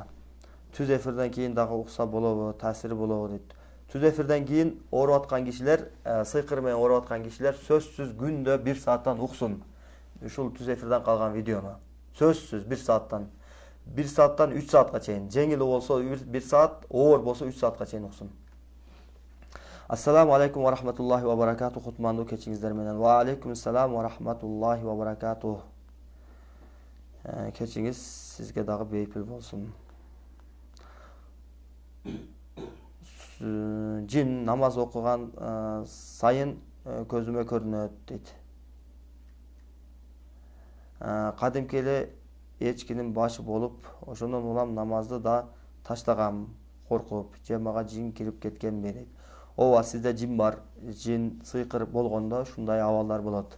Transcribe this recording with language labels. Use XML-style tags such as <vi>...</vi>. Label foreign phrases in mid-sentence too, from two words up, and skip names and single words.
<ky>Түз эфирден кийин дагы укса болобу, таасири болобу дейт. Түз эфирден кийин ооруп аткан кишилер, сыйкыр менен ооруп аткан кишилер сөзсүз күндө 1 сааттан уксун. Ушул түз эфирден калган видеону. Сөзсүз 1 сааттан. 1 сааттан 3 саатка чейин. Жеңил болсо 1 саат, оор болсо 3 саатка чейин уксун.</ky> <ar>السلام عليكم ورحمة الله وبركاته.</ar> <ky>Кутмандуу кечиңиздер менен.</ky> <ar>وعليكم السلام ورحمة الله وبركاته.</ar> <ky>Кечиңиз сизге дагы бейпил болсун. Jin namaz okugan сайын көзүмө көрүнөт дейт. Кадимки эле эчкинин башы болуп, ошондон улам намазды да таштагам, коркуп, же мага жин кирип кеткенби дейт. Ооба, сизде жин бар, жин сыйкыр болгондо ушундай абалдар болот.</ky>